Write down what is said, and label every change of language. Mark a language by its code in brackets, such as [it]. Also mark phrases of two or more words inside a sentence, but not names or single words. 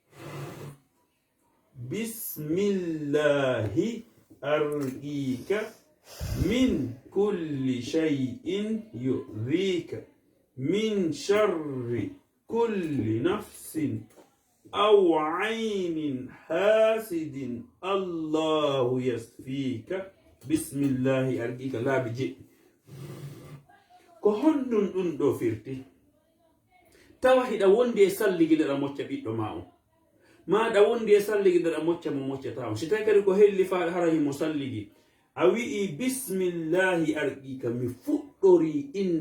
[ar] بسم الله أرقيك من كل شيء يؤذيك من شر كل نفس أو عين حاسد الله يشفيك بسم الله أرقيك لا بيجي [ff] ko honɗum ɗum ɗo firti tawa hiɗa wondi e salligiɗeɗa mocca ɓiɗɗo ma on maɗa wondi e salligiɗeɗa mocca mo moccata on si tawi kadi ko helli fa hara himo salligi a wi'i [ar] بسم الله أرقيك [ff] mi fuɗɗori inde